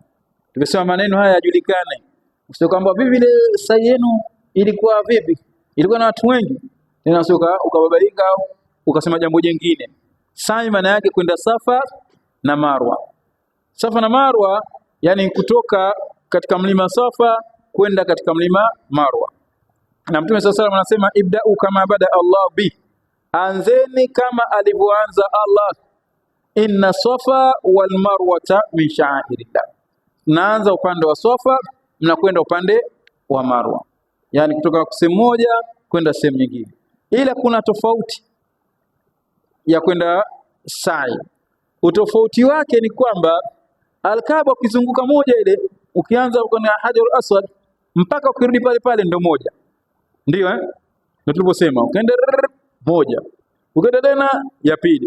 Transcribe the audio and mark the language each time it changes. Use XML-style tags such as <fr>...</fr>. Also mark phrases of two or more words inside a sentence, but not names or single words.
<sw>Tumesema maneno haya yajulikane, usio kwamba vipi ile sa'i yenu ilikuwa vipi, ilikuwa na watu wengi, tena sio ukababaika ukasema jambo jingine. Sa'i maana yake kwenda Safa na Marwa. Safa na Marwa yani kutoka katika mlima Safa kwenda katika mlima Marwa. Na Mtume</sw> <ar>صلى الله عليه وسلم</ar> <sw>anasema</sw> <ar>ابدؤوا كما بدأ الله به,</ar> <sw>anzeni kama alivyoanza Allah.</sw> <ar>إن الصفا والمروة من شعائر الله,</ar> <sw>naanza upande wa Safa, mnakwenda upande wa Marwa, yani kutoka sehemu moja kwenda sehemu nyingine. Ila kuna tofauti ya kwenda sa'i. Utofauti wake ni kwamba Al-Kaaba ukizunguka moja ile, ukianza kwenye Hajarul Aswad mpaka ukirudi pale pale ndio moja, ndio ndio tuliposema, ukaenda moja, ukaenda tena ya pili.</sw>